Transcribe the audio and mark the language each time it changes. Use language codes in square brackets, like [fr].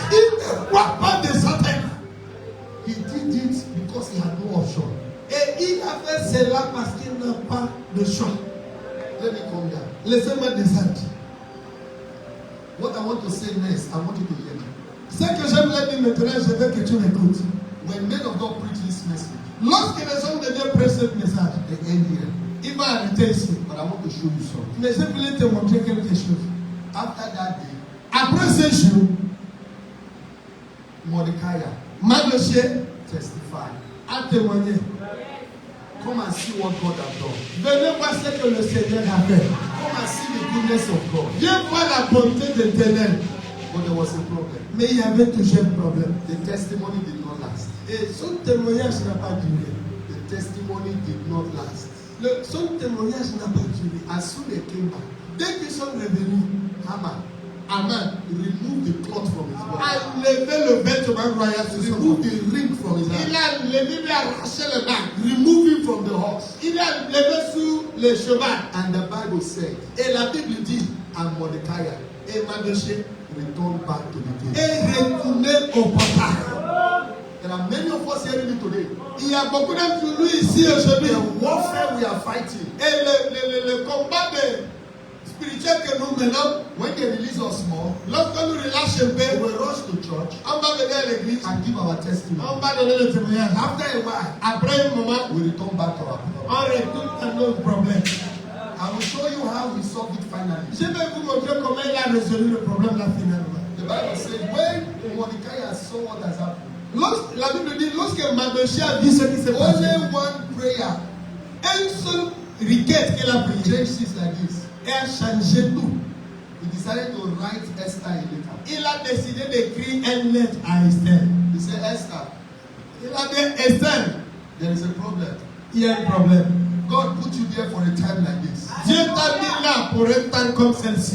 [fr] Il ne croit pas de sa tête. [en] He did it because he had no option. [fr] Et il a fait cela parce qu'il n'a pas de choix. [en] Let me come down. [fr] Laissez-moi descendre. [en] What I want to say next, I want you to hear me. [fr] Ce que j'aimerais dire maintenant, je veux que tu m'écoutes. [en] When men of God preach this message, [fr] Lorsque les hommes de Dieu prêchent ce message, [en] they end here. [fr] il va arrêter ici. [en] But I want to show you something. [fr] Mais je voulais te montrer quelque chose. [en] After that day, [fr] Après ce jour, [en] Mordecai [fr] Mardochée [en] testified. [fr] a témoigné. [en] Come and see what God has done. [fr] Venez voir ce que le Seigneur a fait. [en] Come and see the goodness of God. [fr] Viens voir la bonté de l'Éternel. [en] But there was a problem. [fr] Mais il y avait toujours un problème. [en] The testimony did not last. [fr] Et son témoignage n'a pas duré. [en] The testimony did not last. [fr] Son témoignage n'a pas duré. [en] As soon as they came back, [fr] Dès qu'ils sont revenus, Haman [en] removed the cloth from his body. [fr] a levé le vêtement royal sur son [en] Removed [fr] bras. [en] the ring from his hand. [fr] Il a levé, il a arraché le bac. [en] Remove him from the horse. [fr] Il a levé sur le cheval. [en] And the Bible said, [fr] Et la Bible dit, [en] and Mordecai [fr] et Mardochée [en] returned back to the gate. [fr] est retourné au portail. [en] There are many of us hearing it today. [fr] Il y a beaucoup d'entre nous ici aujourd'hui. [en] The warfare we are fighting, [fr] Et le combat spirituel que nous menons, [en] when they release us more, [fr] lorsque nous relâchons un [en] we [fr] peu, [en] will rush to church [fr] on va venir à l'église, [en] and give our testimony. [fr] on va donner le témoignage. [en] After a while, [fr] Après un moment, [en] we return back to our problem. [fr] on retourne à notre problème. [en] I will show you how we solve it finally. [fr] Je vais vous montrer comment il a résolu le problème là finalement. [en] The Bible says, when Mordecai saw what has happened, [fr] La Bible dit, lorsque Mardochée a vu ce qui s'est passé, [en] only one prayer [fr] une seule requête qu'il a priée, [en] changed things like this. [fr] et a changé tout. [en] He decided to write Esther a letter. [fr] Il a décidé d'écrire une lettre à Esther. [en] He said, Esther, [fr] Il a dit, Esther, [en] there is a problem. [fr] il y a un problème. [en] God put you there for a time like this. [fr] Dieu t'a mis là pour un temps comme celle-ci.